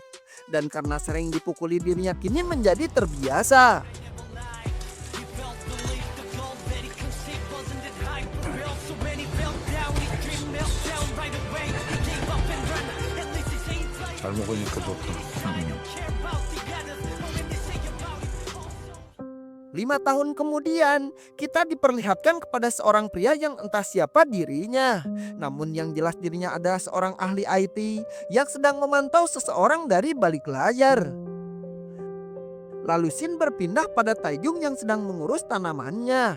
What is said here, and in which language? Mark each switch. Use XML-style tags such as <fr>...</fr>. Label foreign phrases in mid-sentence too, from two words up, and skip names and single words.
<id>Dan karena sering dipukuli dirinya kini menjadi terbiasa.</id> <ko>잘 먹으니까 좋다.</ko> <id>5 tahun kemudian, kita diperlihatkan kepada seorang pria yang entah siapa dirinya. Namun yang jelas dirinya adalah seorang ahli IT yang sedang memantau seseorang dari balik layar. Lalu Shin berpindah pada Taijung yang sedang mengurus tanamannya.</id>